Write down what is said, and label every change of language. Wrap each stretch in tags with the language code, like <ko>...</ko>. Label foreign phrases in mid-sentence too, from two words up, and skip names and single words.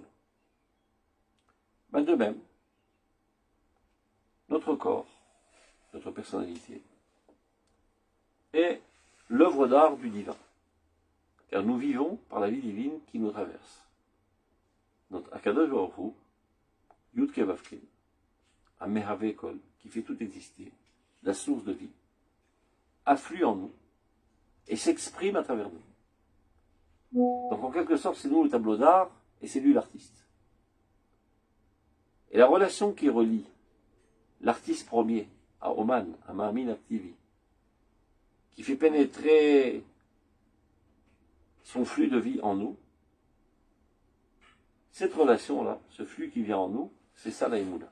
<fr>Ben de même, notre corps, notre personnalité, est l'œuvre d'art du divin. Car nous vivons par la vie divine qui nous traverse. Notre Akadosh Baruch Hu, Yud Kei Vav Kei, un</fr> <he>מהווה כל,</he> <fr>qui fait tout exister, la source de vie, afflue en nous et s'exprime à travers nous. Donc en quelque sorte, c'est nous le tableau d'art et c'est lui l'artiste. Et la relation qui relie l'artiste premier à Oman, à Ma'amin Activi, qui fait pénétrer son flux de vie en nous, cette relation-là, ce flux qui vient en nous, c'est ça la Emouna.</fr>